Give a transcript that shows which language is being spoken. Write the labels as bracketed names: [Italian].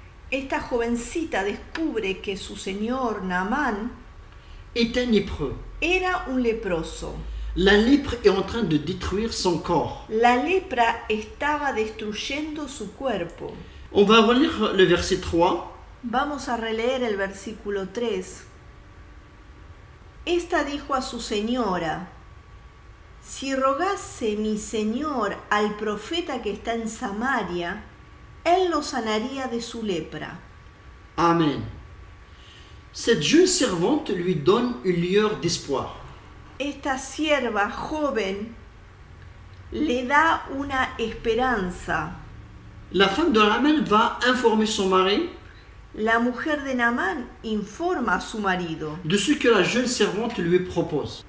[Spanish] Esta jovencita descubre que su señor Naamán [French] est un lépreux. [Spanish] era un leproso. [French] La lèpre est en train de détruire son corps. [Spanish] La lepra estaba destruyendo su cuerpo. [French] On va relire le verset 3. [Spanish] Vamos a releer el versículo 3. Esta dijo a su señora: si rogase mi señor al profeta que está en Samaria, él lo sanaría de su lepra. Amen. [French] Cette jeune servante lui donne une lueur d'espoir. [Spanish] Esta sierva joven le da una esperanza. [French] La femme de Naaman va informer son mari [Spanish] La mujer de Naamán informa a su marido. [French] de ce que la jeune servante lui propose.